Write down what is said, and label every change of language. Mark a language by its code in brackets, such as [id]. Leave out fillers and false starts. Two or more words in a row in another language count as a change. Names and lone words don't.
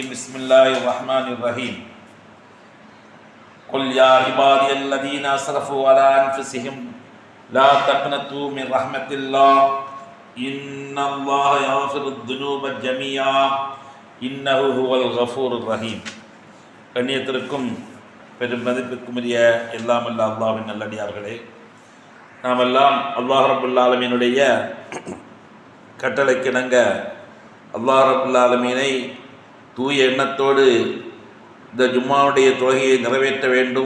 [ar] بسم الله الرحمن الرحيم. قل يا عبادي الذين أسرفوا على أنفسهم لا تقنطوا من رحمة الله إن الله يغفر الذنوب جميعا إنه هو الغفور الرحيم. [ta] கண்ணியத்திற்கும் பெரும் மதிப்பிற்கும் உரிய எல்லாம் அல்ல அல்லாஹ்வின் நல்லடியார்களே, நாம் எல்லாம் [ar] الله رب العالمين [ta] கட்டளைக்கிணங்க [ar] الله رب العالمين [ta] தூய எண்ணத்தோடு இந்த ஜும்மாவுடைய தொழுகையை நிறைவேற்ற வேண்டும்.